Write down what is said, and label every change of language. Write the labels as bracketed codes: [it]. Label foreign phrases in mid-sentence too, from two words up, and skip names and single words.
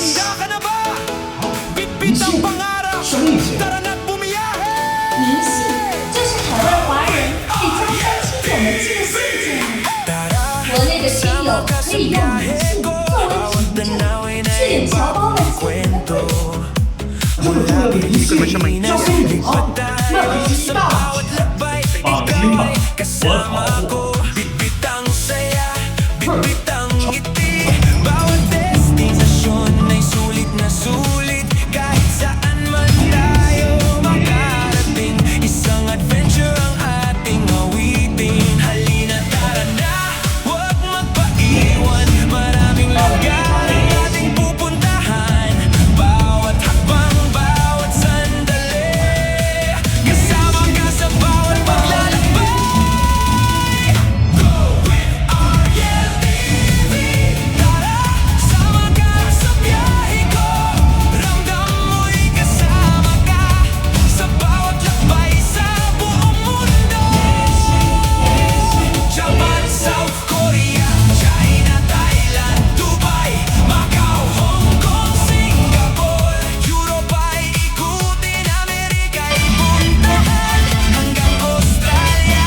[tl] ka na ba? Bitbit ang pangarap, tara na't bumiyahe. [zh] 迷信就是海外华人给家乡亲友们寄的信件。国内的亲友可以用迷信作为凭证，去领侨胞们寄的回馈。这么重要的仪式，交给你哦，那可是一大把钱。放心吧，我保护。 [tl] Bitbit ang saya, bitbit ang ngiti. Bawat destinasyon ay sulit na sulit. Kahit saan man tayo makarating, isang adventure ang ating awitin. Halina tara na, huwag magpaiwan. Maraming lugar ang ating pupuntahan. Bawat hakbang, bawat sandali, kasama ka sa bawat paglalakbay. [en] Go with Ariel TV. [tl] Tara, sama ka sa biyahe ko. Ramdam mo'y kasama ka sa bawat lakbay sa buong mundo. Japan, South Korea, China, Thailand, Dubai, Macau, Hong Kong, Singapore, Europe ay ikutin, Amerika'y puntahan, hanggang Australia.